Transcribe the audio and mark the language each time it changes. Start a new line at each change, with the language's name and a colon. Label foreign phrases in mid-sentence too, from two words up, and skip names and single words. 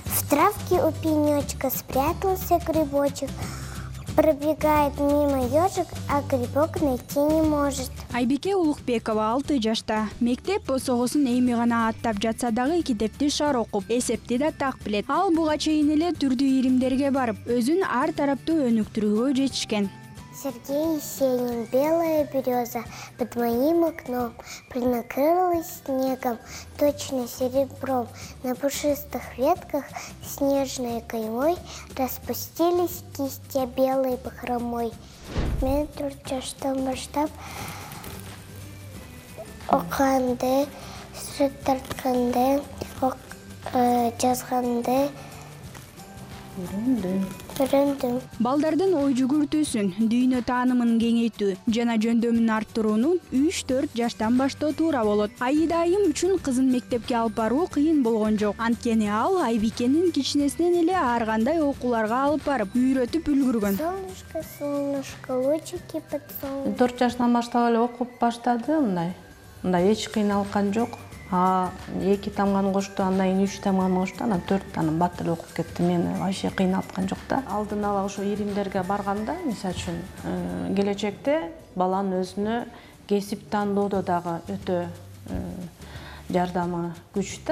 Russian: травке у пенечка спрятался грибочек. Пробегает мимо ежик, а грибок найти не может.
Kyrgyz: Айбике Улукбекова 6 жашта. Мектеп босогосун эми гана аттап жатса дагы китепти шар окуп, эсепти да так билет. Ал буга чейин эле түрдүү иримдерге барып, өзүн ар тараптуу өнүктүрүүгө жетишкен.
Russian: Сергей Есенин, белая береза под моим окном принакрылась снегом, точно серебром. На пушистых ветках снежной каймой распустились кисти белой бахромой.
Kyrgyz: Мен турчаштан баштап оканды, сүт тартканды, жазганды үйрөндүм. Балдардын ой жүгүртүүсүн, дүйнө таанымын кеңейтүү жана жөндөмүн арттырууну 3-4 жаштан баштоо туура болот. Аида айым үчүн кызын мектепке алып баруу кыйын болгон жок. Анткени ал Айбикенин кичинесинен эле ар кандай окууларга алып барып, үйрөтүп үлгүргөн.
Russian: Солнышко, солнышко, лучики под солнышко.
Kyrgyz: 4 жаштан баштап эле окуп баштады, мындай эч кыйналган жок. 2 тамганы кошту, андан кийин 3 тамганы кошту, анан 4 анан бат эле окуп кетти. Мени вообще кыйналткан жок да. Алдын ала ошо иримдерге барганда, мисалы үчүн, келечекте баланын өзүнө кесип тандоодо дагы өтө жардамы күчтүү.